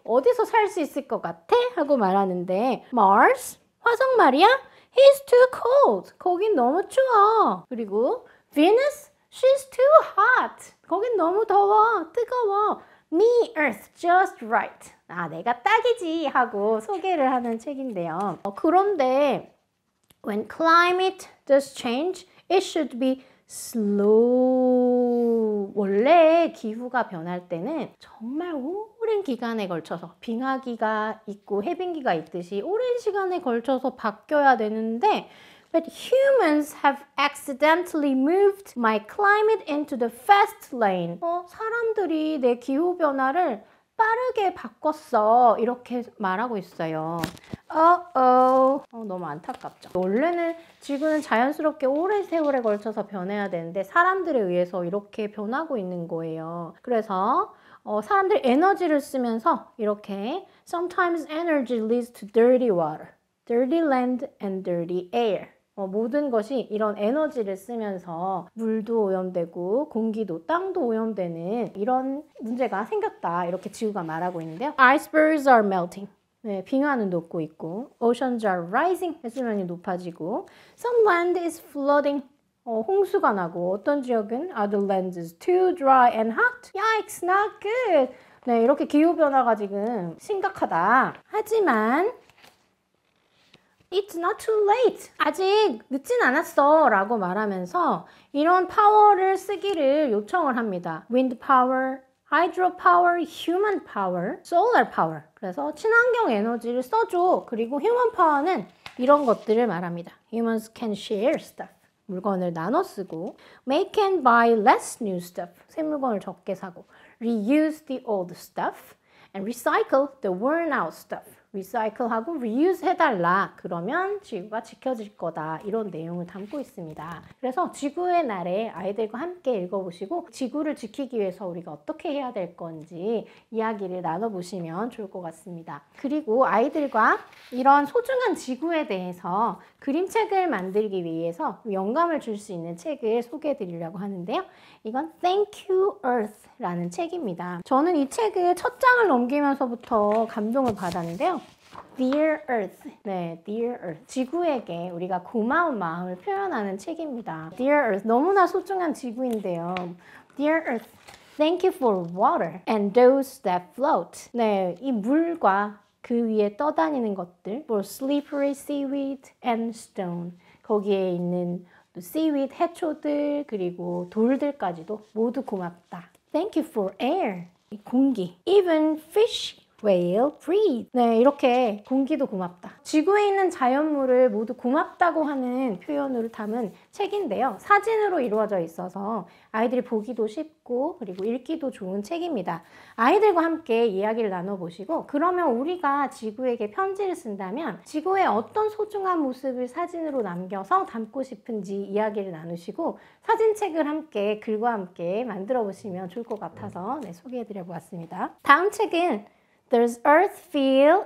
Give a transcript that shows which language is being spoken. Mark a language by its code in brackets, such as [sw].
[ko] 어디서 살 수 있을 것 같아? 하고 말하는데 Mars? 화성 말이야? [en] He's too cold. [ko] 거긴 너무 추워. 그리고 [en] Venus? She's too hot. [ko] 거긴 너무 더워. 뜨거워. [en] Me, Earth, just right. [ko] 내가 딱이지 하고 소개를 하는 책인데요. 그런데 [en] when climate does change, it should be slow. [ko] 원래 기후가 변할 때는 정말 오랜 기간에 걸쳐서 빙하기가 있고 해빙기가 있듯이 오랜 시간에 걸쳐서 바뀌어야 되는데 [en] But humans have accidentally moved my climate into the fast lane. [ko] 사람들이 내 기후 변화를 빠르게 바꿨어. 이렇게 말하고 있어요. 너무 안타깝죠. 원래는 지구는 자연스럽게 오랜 세월에 걸쳐서 변해야 되는데 사람들에 의해서 이렇게 변하고 있는 거예요. 그래서 사람들이 에너지를 쓰면서 이렇게 [en] Sometimes energy leads to dirty water, dirty land and dirty air. [ko] 모든 것이 이런 에너지를 쓰면서 물도 오염되고 공기도 땅도 오염되는 이런 문제가 생겼다. 이렇게 지구가 말하고 있는데요. [en] Icebergs are melting. [ko] 네, 빙하는 녹고 있고 [en] Oceans are rising. [ko] 해수면이 높아지고 [en] Some land is flooding. [ko] 홍수가 나고 어떤 지역은 [en] Other land is too dry and hot. Yikes, not good. [ko] 네, 이렇게 기후변화가 지금 심각하다. 하지만 [en] It's not too late. [ko] 아직 늦진 않았어 라고 말하면서 이런 파워를 쓰기를 요청을 합니다. [en] Wind power, hydro power, human power, solar power. [ko] 그래서 친환경 에너지를 써줘. 그리고 human power는 이런 것들을 말합니다. [en] Humans can share stuff. [ko] 물건을 나눠 쓰고 [en] make and buy less new stuff. [ko] 새 물건을 적게 사고 [en] reuse the old stuff and recycle the worn out stuff. [ko] 리사이클하고 reuse 해달라. 그러면 지구가 지켜질 거다. 이런 내용을 담고 있습니다. 그래서 지구의 날에 아이들과 함께 읽어보시고 지구를 지키기 위해서 우리가 어떻게 해야 될 건지 이야기를 나눠보시면 좋을 것 같습니다. 그리고 아이들과 이런 소중한 지구에 대해서 그림책을 만들기 위해서 영감을 줄 수 있는 책을 소개해 드리려고 하는데요. 이건 Thank You Earth 라는 책입니다. 저는 이 책을 첫 장을 넘기면서부터 감동을 받았는데요. [en] Dear Earth. 네, Dear Earth. [ko] 지구에게 우리가 고마운 마음을 표현하는 책입니다. [en] Dear Earth. [ko] 너무나 소중한 지구인데요. [en] Dear Earth. Thank you for water and those that float. [ko] 네, 이 물과 그 위에 떠다니는 것들. [en] For slippery seaweed and stone. [ko] 거기에 있는 seaweed, 해초들, 그리고 돌들까지도 모두 고맙다. [en] Thank you for air. [ko] 공기. [en] Even fish whale breathe. [ko] 네, 이렇게 공기도 고맙다. 지구에 있는 자연물을 모두 고맙다고 하는 표현을 담은 책인데요. 사진으로 이루어져 있어서 아이들이 보기도 쉽고 그리고 읽기도 좋은 책입니다. 아이들과 함께 이야기를 나눠보시고 그러면 우리가 지구에게 편지를 쓴다면 지구의 어떤 소중한 모습을 사진으로 남겨서 담고 싶은지 이야기를 나누시고 사진책을 함께 글과 함께 만들어 보시면 좋을 것 같아서 소개해드려 보았습니다. 다음 책은 Does Earth Feel?